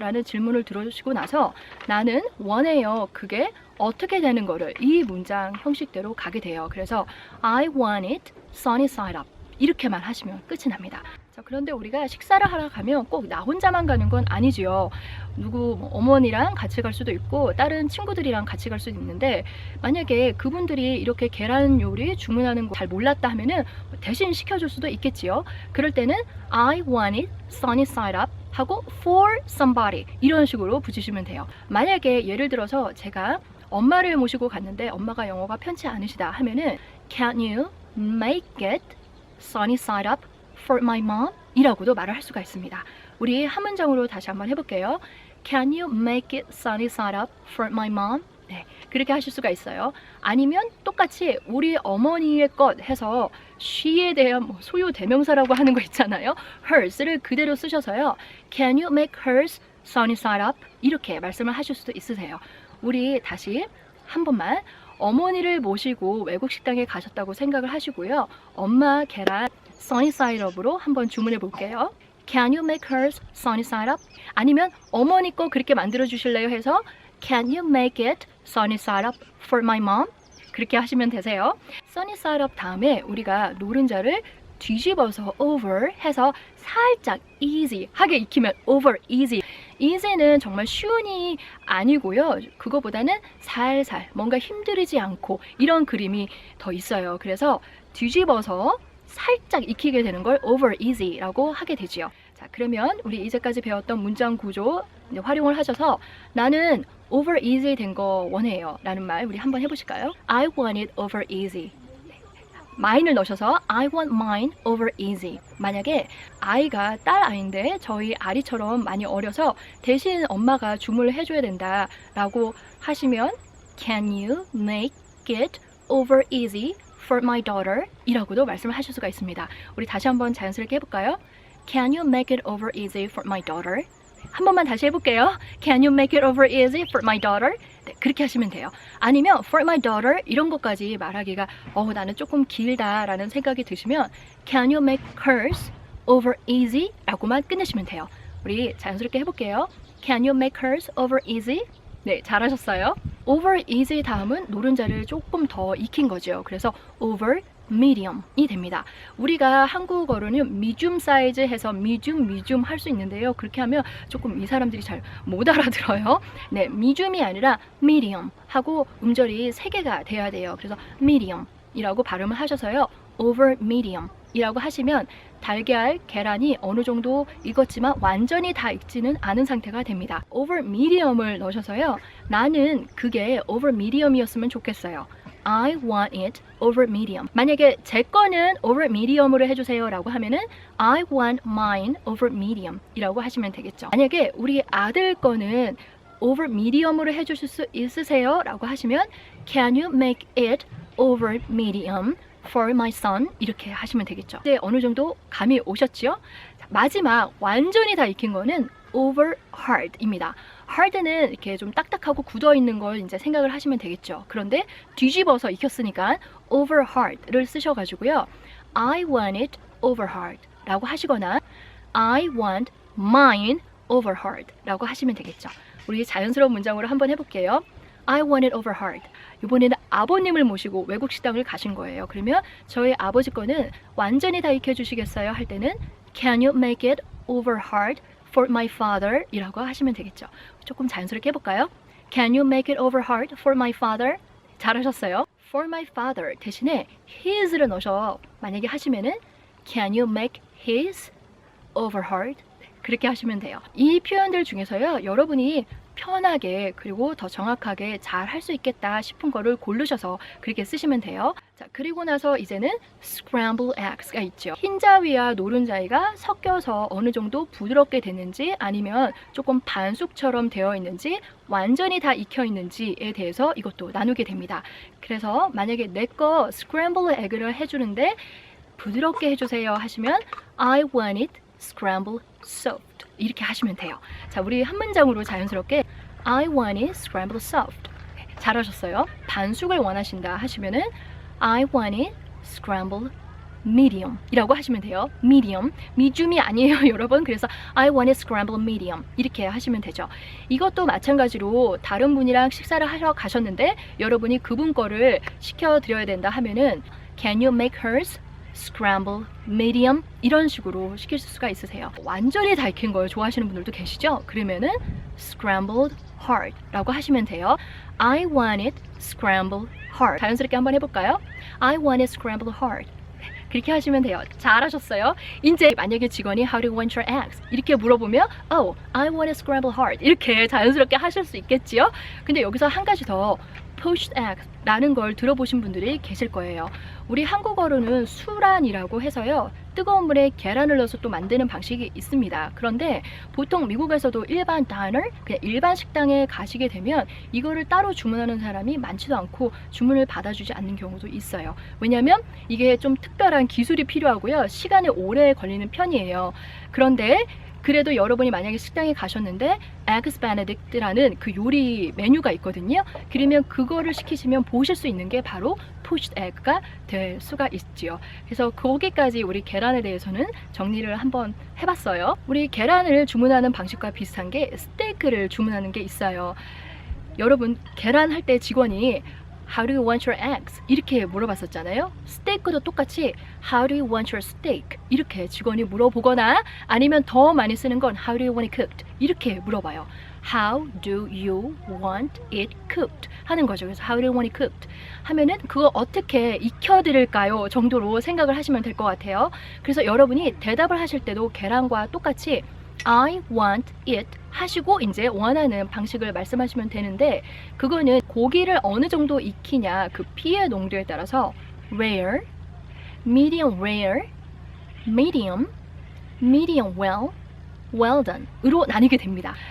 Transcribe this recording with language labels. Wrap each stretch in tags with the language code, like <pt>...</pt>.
<ko>라는 질문을 들어주시고 나서 나는 원해요, 그게 어떻게 되는 거를 이 문장 형식대로 가게 돼요. 그래서</ko> <en>I want it sunny side up</en> <ko>이렇게만 하시면 끝이 납니다. 자, 그런데 우리가 식사를 하러 가면 꼭 나 혼자만 가는 건 아니지요. 누구 어머니랑 같이 갈 수도 있고 다른 친구들이랑 같이 갈 수도 있는데, 만약에 그분들이 이렇게 계란 요리 주문하는 거 잘 몰랐다 하면은 대신 시켜줄 수도 있겠지요. 그럴 때는</ko> <en>I want it sunny side up</en> <ko>하고</ko> <en>for somebody</en> <ko>이런 식으로 붙이시면 돼요. 만약에 예를 들어서 제가 엄마를 모시고 갔는데 엄마가 영어가 편치 않으시다 하면은</ko> <en>Can you make it sunny side up for my mom?</en> <ko>이라고도 말을 할 수가 있습니다. 우리 한 문장으로 다시 한번 해볼게요.</ko> <en>Can you make it sunny side up for my mom?</en> <ko>네, 그렇게 하실 수가 있어요. 아니면 똑같이 우리 어머니의 것 해서 she에 대한 뭐 소유 대명사라고 하는 거 있잖아요. hers를 그대로 쓰셔서요.</ko> <en>Can you make hers sunny side up?</en> <ko>이렇게 말씀을 하실 수도 있으세요. 우리 다시 한 번만 어머니를 모시고 외국 식당에 가셨다고 생각을 하시고요. 엄마 계란 sunny side up으로 한번 주문해 볼게요.</ko> <en>Can you make hers sunny side up?</en> <ko>아니면 어머니 거 그렇게 만들어 주실래요 해서</ko> <en>Can you make it sunny side up for my mom?</en> <ko>그렇게 하시면 되세요. sunny side up 다음에 우리가 노른자를 뒤집어서 over 해서 살짝 easy 하게 익히면 over easy. easy는 정말 쉬운이 아니고요. 그거보다는 살살 뭔가 힘들이지 않고 이런 그림이 더 있어요. 그래서 뒤집어서 살짝 익히게 되는 걸 over easy라고 하게 되지요. 자, 그러면 우리 이제까지 배웠던 문장 구조 활용을 하셔서 나는 over easy 된 거 원해요 라는 말 우리 한번 해보실까요?</ko> <en>I want it over easy. mine을 넣으셔서 I want mine over easy.</en> <ko>만약에 아이가 딸 아이인데 저희 아리처럼 많이 어려서 대신 엄마가 주문을 해줘야 된다라고 하시면</ko> <en>Can you make it over easy for my daughter?</en> <ko>이라고도 말씀을 하실 수가 있습니다. 우리 다시 한번 자연스럽게 해볼까요?</ko> <en>Can you make it over easy for my daughter?</en> <ko>한 번만 다시 해볼게요.</ko> <en>Can you make it over easy for my daughter?</en> <ko>네, 그렇게 하시면 돼요. 아니면</ko> <en>for my daughter</en> <ko>이런 것까지 말하기가 나는 조금 길다라는 생각이 드시면</ko> <en>Can you make hers over easy?</en> <ko>라고만 끝내시면 돼요. 우리 자연스럽게 해볼게요.</ko> <en>Can you make hers over easy?</en> <ko>네, 잘하셨어요. over easy 다음은 노른자를 조금 더 익힌 거죠. 그래서 over medium이 됩니다. 우리가 한국어로는 medium 사이즈 해서 medium 할 수 있는데요. 그렇게 하면 조금 이 사람들이 잘 못 알아들어요. 네, medium이 아니라 medium 하고 음절이 3개가 돼야 돼요. 그래서 medium 이라고 발음을 하셔서요. over medium 이라고 하시면 달걀, 계란이 어느 정도 익었지만 완전히 다 익지는 않은 상태가 됩니다. over medium을 넣으셔서요. 나는 그게 over medium이었으면 좋겠어요.</ko> <en>I want it over medium.</en> <ko>만약에 제 거는</ko> <en>over medium으로</en> <ko>해주세요 라고 하면은</ko> <en>I want mine over medium</en> <ko>이라고 하시면 되겠죠. 만약에 우리 아들 거는 over medium으로 해주실 수 있으세요 라고 하시면</ko> <en>Can you make it over medium for my son?</en> <ko>이렇게 하시면 되겠죠. 이제 어느 정도 감이 오셨죠? 마지막 완전히 다 익힌 거는 over hard입니다. hard는 이렇게 좀 딱딱하고 굳어 있는 걸 이제 생각을 하시면 되겠죠. 그런데 뒤집어서 익혔으니까 over hard를 쓰셔가지고요.</ko> <en>I want it over hard</en> <ko>라고 하시거나</ko> <en>I want mine over hard</en> <ko>라고 하시면 되겠죠. 우리 자연스러운 문장으로 한번 해볼게요.</ko> <en>I want it over hard.</en> <ko>이번에는 아버님을 모시고 외국 식당을 가신 거예요. 그러면 저희 아버지 거는 완전히 다 익혀주시겠어요? 할 때는</ko> <en>Can you make it over hard for my father?</en> <ko>이라고 하시면 되겠죠. 조금 자연스럽게 해볼까요?</ko> <en>Can you make it over hard for my father?</en> <ko>잘하셨어요.</ko> <en>For my father</en> <ko>대신에</ko> <en>his</en> <ko>를 넣어서 만약에 하시면은</ko> <en>Can you make his over hard?</en> <ko>그렇게 하시면 돼요. 이 표현들 중에서요. 여러분이 편하게 그리고 더 정확하게 잘 할 수 있겠다 싶은 거를 고르셔서 그렇게 쓰시면 돼요. 자, 그리고 나서 이제는 scramble eggs가 있죠. 흰자위와 노른자위가 섞여서 어느 정도 부드럽게 됐는지 아니면 조금 반숙처럼 되어 있는지 완전히 다 익혀 있는지에 대해서 이것도 나누게 됩니다. 그래서 만약에 내 거 scramble egg를 해주는데 부드럽게 해주세요 하시면</ko> <en>I want it scrambled soft</en> <ko>이렇게 하시면 돼요. 자, 우리 한 문장으로 자연스럽게</ko> <en>I want it scrambled soft.</en> <ko>잘하셨어요. 반숙을 원하신다 하시면은</ko> <en>I want it scrambled medium</en> <ko>이라고 하시면 돼요. medium, medium이 아니에요 여러분. 그래서</ko> <en>I want it scrambled medium</en> <ko>이렇게 하시면 되죠. 이것도 마찬가지로 다른 분이랑 식사를 하러 가셨는데 여러분이 그분 거를 시켜드려야 된다 하면은</ko> <en>Can you make hers scramble medium</en> <ko>이런 식으로 시킬 수가 있으세요. 완전히 다 익힌 걸 좋아하시는 분들도 계시죠? 그러면은 scrambled hard 라고 하시면 돼요.</ko> <en>I want it scrambled hard.</en> <ko>자연스럽게 한번 해볼까요?</ko> <en>I want it scrambled hard.</en> <ko>그렇게 하시면 돼요. 잘하셨어요. 이제 만약에 직원이</ko> <en>How do you want your eggs?</en> <ko>이렇게 물어보면</ko> <en>Oh, I want it scrambled hard.</en> <ko>이렇게 자연스럽게 하실 수 있겠지요? 근데 여기서 한 가지 더 poached eggs 라는 걸 들어보신 분들이 계실 거예요. 우리 한국어로는 수란이라고 해서요. 뜨거운 물에 계란을 넣어서 또 만드는 방식이 있습니다. 그런데 보통 미국에서도 일반 diner, 그냥 일반 식당에 가시게 되면 이거를 따로 주문하는 사람이 많지도 않고 주문을 받아주지 않는 경우도 있어요. 왜냐하면 이게 좀 특별한 기술이 필요하고요. 시간이 오래 걸리는 편이에요. 그런데 그래도 여러분이 만약에 식당에 가셨는데 Eggs Benedict라는 그 요리 메뉴가 있거든요. 그러면 그거를 시키시면 보실 수 있는 게 바로 poached egg가 될 수가 있지요. 그래서 거기까지 우리 계란에 대해서는 정리를 한번 해봤어요. 우리 계란을 주문하는 방식과 비슷한 게 스테이크를 주문하는 게 있어요. 여러분 계란 할 때 직원이</ko> <en>How do you want your eggs?</en> <ko>이렇게 물어봤었잖아요. 스테이크도 똑같이</ko> <en>How do you want your steak?</en> <ko>이렇게 직원이 물어보거나 아니면 더 많이 쓰는 건</ko> <en>How do you want it cooked?</en> <ko>이렇게 물어봐요.</ko> <en>How do you want it cooked?</en> <ko>하는 거죠.</ko> <en>그래서 How do you want it cooked?</en> <ko>하면은 그거 어떻게 익혀드릴까요? 정도로 생각을 하시면 될 것 같아요. 그래서 여러분이 대답을 하실 때도 계란과 똑같이</ko> <en>I want it</en> <ko>하시고 이제 원하는 방식을 말씀하시면 되는데 그거는 고기를 어느 정도 익히냐 그 피의 농도에 따라서 rare,</ko> <en>medium rare, medium, medium well, well done 으로 나뉘게 됩니다.</en>